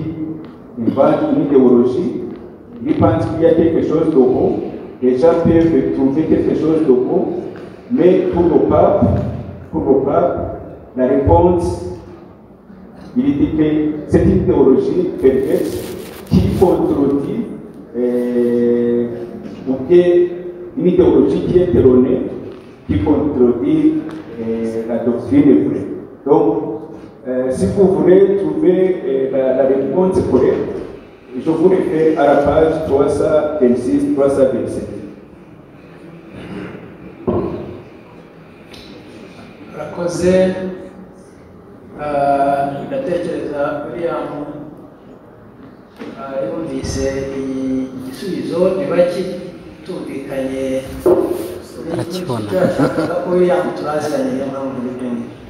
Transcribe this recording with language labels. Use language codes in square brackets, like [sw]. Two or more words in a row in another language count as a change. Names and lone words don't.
[fr] invente une idéologie, il pense qu'il y a quelque chose de bon, les gens peuvent trouver quelque chose de bon, mais pour le pape, la réponse, il dit que c'est une idéologie perverse qui contredit ou une idéologie qui est erronée, qui contredit la doctrine vraie. Donc, si vous voulez trouver la réponse correcte, je vous réfère à la page 326-327. [rw] Rakoze ndatekereza William yumvise igisubizo niba kitumvikanye ko William turaziranye niyo mpamvu n'ibindi.